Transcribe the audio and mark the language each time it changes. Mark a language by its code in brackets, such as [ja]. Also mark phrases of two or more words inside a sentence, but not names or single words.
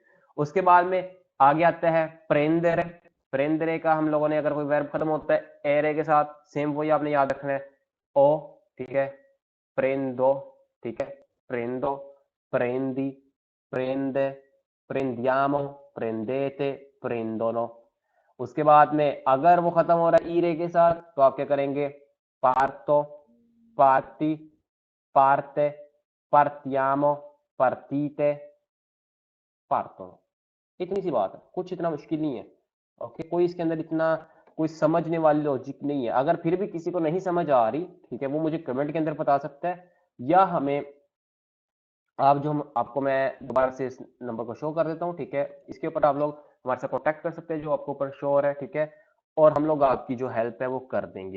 [hi] उसके बाद में आगे आता है प्रेंदर। प्रेंदरे का हम लोगों ने अगर कोई वर्ब खत्म होता है एरे के साथ, सेम वही आपने याद रखना है ओ, ठीक है, प्रेंदो, ठीक है, [it] prendo, prendi, prende, prendiamo, prendete, prendono. [hi] उसके बाद में अगर वो खत्म हो रहा है ईरे के साथ तो आप क्या करेंगे, [it] parto, parti, parte, partiamo, partite, partono। [hi] इतनी सी बात है, कुछ इतना मुश्किल नहीं है। ओके, कोई इसके अंदर इतना कोई समझने वाली लॉजिक नहीं है। अगर फिर भी किसी को नहीं समझ आ रही, ठीक है, वो मुझे कमेंट के अंदर बता सकता है, या हमें आप जो हम आपको मैं दोबारा से इस नंबर को शो कर देता हूँ, ठीक है, इसके ऊपर आप लोग हमारे साथ कॉन्टैक्ट कर सकते हैं जो आपको ऊपर शो हो रहा है, ठीक है, और हम लोग आपकी जो हेल्प है वो कर देंगे।